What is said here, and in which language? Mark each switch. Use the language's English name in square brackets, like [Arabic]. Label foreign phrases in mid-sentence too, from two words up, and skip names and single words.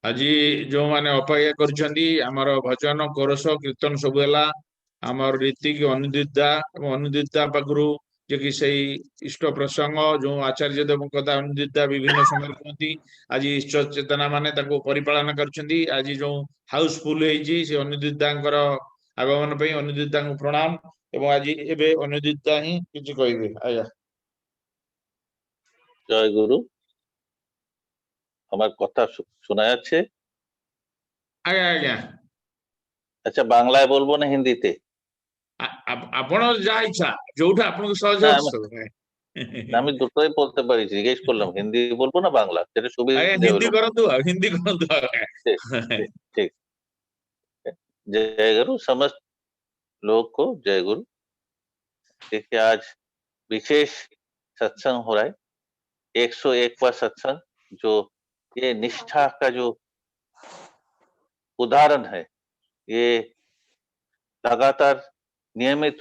[Odia] ଆଜି ଯୋଉମାନେ ଅପେକ୍ଷା କରିଛନ୍ତି ଆମର ଭଜନ କୋରସ କୀର୍ତ୍ତନ ସବୁ ହେଲା ଆମର ରୀତିକି ଅନୁଦିତା ଏବଂ ଅନୁଦିତା ପାଖରୁ ଯେ କି ସେଇ ଇଷ୍ଟ ପ୍ରସଙ୍ଗ ଯୋଉ ଆଚାର୍ଯ୍ୟ ଦେବଙ୍କ କଥା ଅନୁଦିତା ବିଭିନ୍ନ ସମୟରେ କୁହନ୍ତି ଆଜି ଇଷ୍ଟ ଚେତନା ମାନେ ତାକୁ ପରିପାଳନ କରିଛନ୍ତି ଆଜି ଯୋଉ ହାଉସଫୁଲ ହେଇଛି ସେ ଅନୁଦିତାଙ୍କର ଆଗମନ ପାଇଁ ଅନୁଦିତାଙ୍କୁ ପ୍ରଣାମ এবং ଆଜି ଏବେ ଅନୁଦିତା ହିଁ କିଛି କହିବେ ଆଜ୍ଞା [Bangla] জয় গুরু আমার কথা শোনা যাচ্ছে [Odia] ଆଜ୍ଞା ଆଜ୍ଞା [Bangla] আচ্ছা বাংলায় বলবো না হিন্দিতে [Odia] ଆପଣ ଯାହା ଇଚ୍ଛା ଯୋଉଟା ଆପଣଙ୍କୁ ସହଜ [Bangla] না [Odia] ହଉଛି [Bangla] আমি দুটোই বলতে পারি জিজ্ঞেস করলাম হিন্দি বলবো না বাংলা যেটা [Odia] ଆଜ୍ଞା [Bangla] সুবিধে [Odia] ହିନ୍ଦୀ [Bangla] হলো [Odia] କରନ୍ତୁ ଆଉ ହିନ୍ଦୀ କରନ୍ତୁ ଆଜ୍ଞା [Hindi] ठीक ठीक ठीक जय गुरु समस्त लोग को जय गुरु देखिए आज विशेष सत्संग हो रहा है 101वां सत्संग जो ये निष्ठा का जो उदाहरण है ये लगातार नियमित